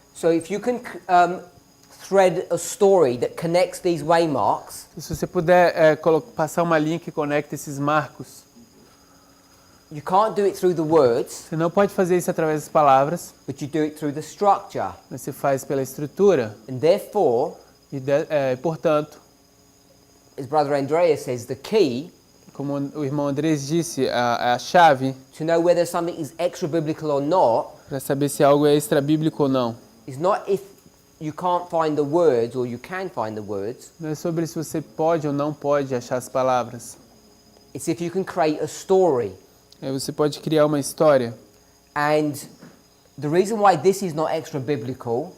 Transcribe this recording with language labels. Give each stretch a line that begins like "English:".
English: So if you can thread a story that connects these waymarks,
Portuguese: Se você puder passar uma linha que conecta esses marcos,
English: you can't do it through the words,
Portuguese: você não pode fazer isso através das palavras,
English: but you do it through the structure.
Portuguese: mas você faz pela estrutura.
English: And therefore,
Portuguese: Portanto,
English: as Brother Andreas says, the key
Portuguese: como o irmão Andrés disse, a chave
English: to know whether something is extra-biblical or not
Portuguese: para saber se algo é extra-bíblico ou não.
English: is not if you can't find the words or you can find the words.
Portuguese: Não é sobre se você pode ou não pode achar as palavras.
English: It's if you can create a story.
Portuguese: Você pode criar uma história.
English: And the reason why this is not extra-biblical